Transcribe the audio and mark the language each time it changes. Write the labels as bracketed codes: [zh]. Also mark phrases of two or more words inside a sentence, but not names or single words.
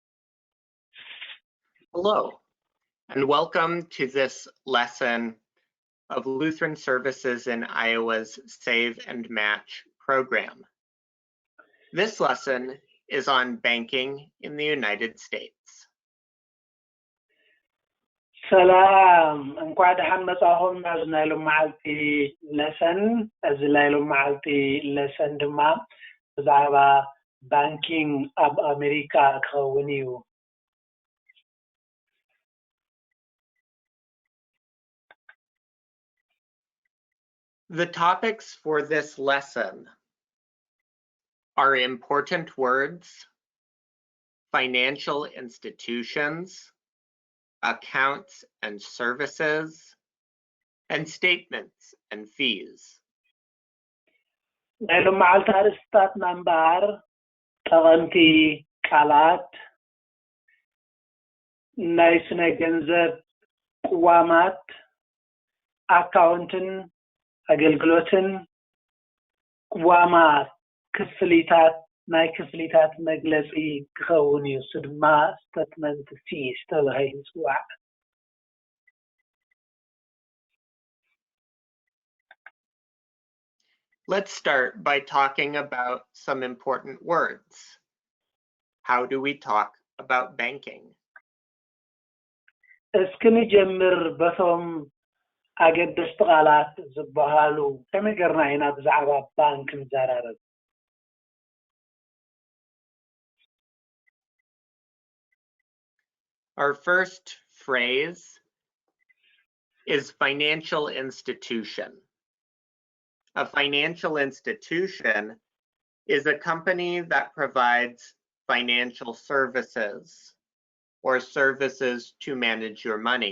[en] Hello, and welcome to this lesson of Lutheran Services in Iowa's Save and Match program. This lesson is on banking in the United States. [ti] ሰላም እንኳን ደህና መጻኹም ናብዚ ናይ ሎሚ መዓልቲ ለሰን እዚ ናይ ሎሚ መዓልቲ ለሰን ድማ ብዛዕባ ባንኪንግ ኣብ ኣሜሪካ ክኸውን እዩ። [en] The topics for this lesson are important words, financial institutions, accounts and services, and statements and fees. [ti] ናይ ሎሚ መዓልቲ ኣርእስታት እምበር ጠቐምቲ ቃላት ናይ ስነ ገንዘብ ቅዋማት ኣካውንትን ኣገልግሎትን ቅዋማት ክፍሊታት ናይ ክፍሊታት መግለፂ ክኸውን እዩ። እሱ ድማ [en] statement fees [ti] ተባሂሉ ይፅዋዕ። [en] Let's start by talking about some important words. How do we talk about banking? [ti] እስኪ ንጀምር በቶም ኣገደስቲ ቃላት ዝበሃሉ ከመይ ጌርና ኢና ብዛዕባ ባንክ ንዘራርብ? [en] Our first phrase is financial institution. A financial institution is a company that provides financial services or services to manage your money.